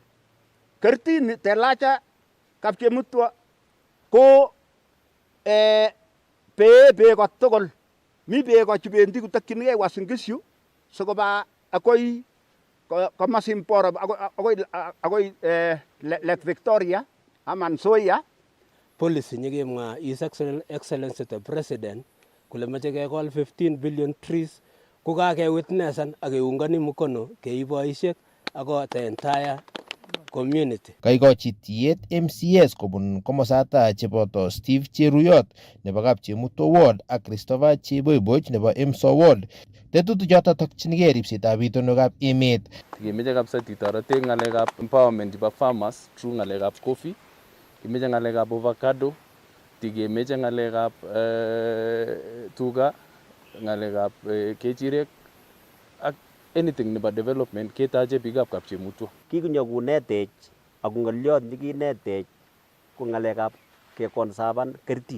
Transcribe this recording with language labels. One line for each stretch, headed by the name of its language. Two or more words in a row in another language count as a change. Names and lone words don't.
Kalenjin: Kertini Telaja Kapchemutwo ko beeko tugul. Mi beeko chubendi kotokyinigei Uasin Gishu sikoba akoi komasin Boro akoi Lake Victoria aman Nzoia. Policy nekemwa
English: His Excellency the President
Kalenjin: kole moche kekol 15
English: billion trees
Kalenjin: ko kakewitnessan ak keungani mkono keib boisiek ako
English: the entire community.
Kalenjin: Kaikochi tiyet MCS kobun komosata cheboto Steve Cheruyot nebo Kapchemutwo Ward ak Christopher Cheboiboch nebo Emso Ward. Tetutichoto tokchinigei ripsetab itonwekab emet. Kemeche kabisa titoretech ng'alekab empowerment chebo
English: farmers through
Kalenjin: ng'alekab coffee, kemeche ng'alekab avocado, tikemeche ng'alekab tuga, ng'alekab kechirek ak anything nebo development ketache biikab Kapchemutwo. Kikonyo kunetech ak ng'olyot nekinetech ko ng'alekab kekonservan kertit.